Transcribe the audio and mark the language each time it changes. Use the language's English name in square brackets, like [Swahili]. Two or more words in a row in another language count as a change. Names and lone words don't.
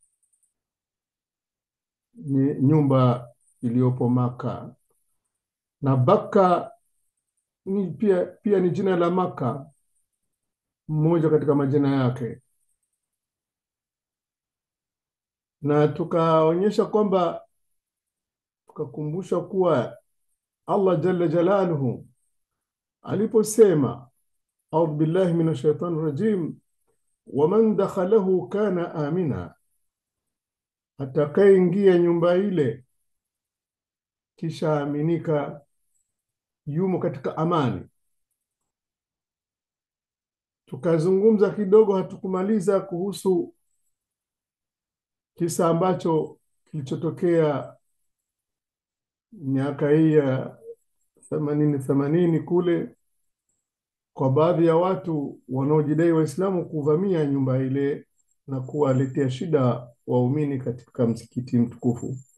[Swahili] ni nyumba iliyopo Maka, na Baka ni pia ni jina la Maka, mmoja katika majina yake, na tukaonyesha kwamba tukakumbusha kuwa [Arabic] الله جل جلاله [Swahili] aliposema [Arabic] أعوذ بالله من الشيطان الرجيم, ومن دخله كان آمنا, [Swahili] atakayeingia nyumba ile kisha aminika yumo katika amani. Tukazungumza kidogo, hatukumaliza, kuhusu kisa ambacho kilichotokea miaka hii ya 80 kule, kwa baadhi ya watu wanaojidai Waislamu kuvamia nyumba ile na kuwaletea shida waumini katika msikiti mtukufu.